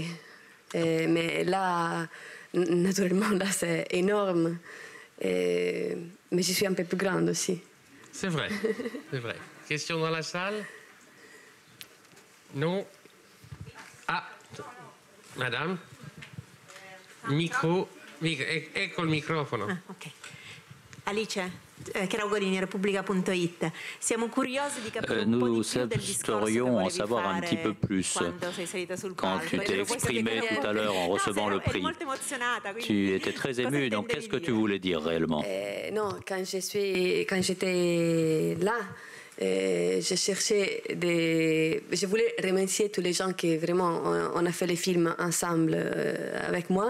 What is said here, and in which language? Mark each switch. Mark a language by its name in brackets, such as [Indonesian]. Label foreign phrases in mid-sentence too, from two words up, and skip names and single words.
[French] Mais là, naturellement, là, c'est énorme. Mais je suis un peu plus grande aussi. C'est vrai, c'est vrai. Question dans la salle? Non? Ah, madame? Micro, [Italian] ecco il microfono. [French] Ah, ok. [Italian] Alice, Cheraugolini, Repubblica.it. Siamo curiosi di capire un po' di più del discorso che [French] en [Italian] volevi [French] savoir un petit peu [Italian] fare [French] plus [Italian] quando sei salita sul [French] quand [Italian] palco. [French] tu t'es exprimé tout à l'heure en recevant le prix. Tu étais très émue, donc qu'est-ce que tu voulais dire réellement? Non, quand j'étais là, je cherchais je voulais remercier tous les gens qui vraiment on a fait les films ensemble avec moi.